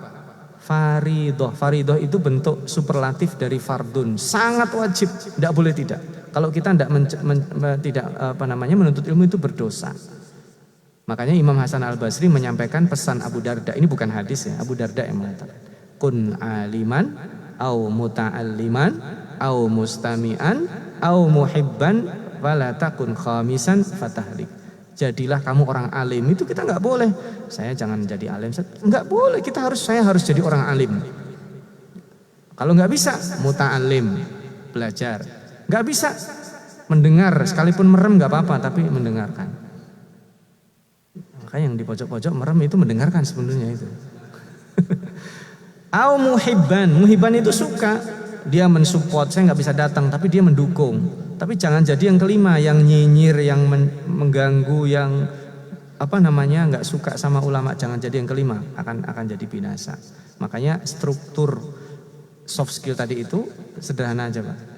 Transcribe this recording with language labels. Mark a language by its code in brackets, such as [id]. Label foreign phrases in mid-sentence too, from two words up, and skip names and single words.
[id] Faridoh. Faridoh itu bentuk superlatif dari fardun. Sangat wajib, tidak boleh tidak. Kalau kita tidak menuntut ilmu itu berdosa. Makanya Imam Hasan Al-Basri menyampaikan pesan Abu Darda. Ini bukan hadis ya, Abu Darda yang mengatakan, [ar] كن عالما أو متعلما أو مستمعا أو محبا ولا تكن خامسا فتهلك. [id] Jadilah kamu orang alim. Itu kita nggak boleh. Saya jangan jadi alim. Nggak boleh. Saya harus jadi orang alim. Kalau nggak bisa muta'allim, belajar. Nggak bisa mendengar, sekalipun merem nggak apa-apa, tapi mendengarkan. Makanya yang di pojok-pojok merem itu mendengarkan sebenarnya itu. [ar] أو محبا, [id] muhibban itu suka, dia mensupport, saya nggak bisa datang, tapi dia mendukung. Tapi jangan jadi yang kelima, yang nyinyir, yang mengganggu, yang nggak suka sama ulama. Jangan jadi yang kelima, akan jadi binasa. Makanya struktur [en] soft skill [id] tadi itu sederhana aja Pak.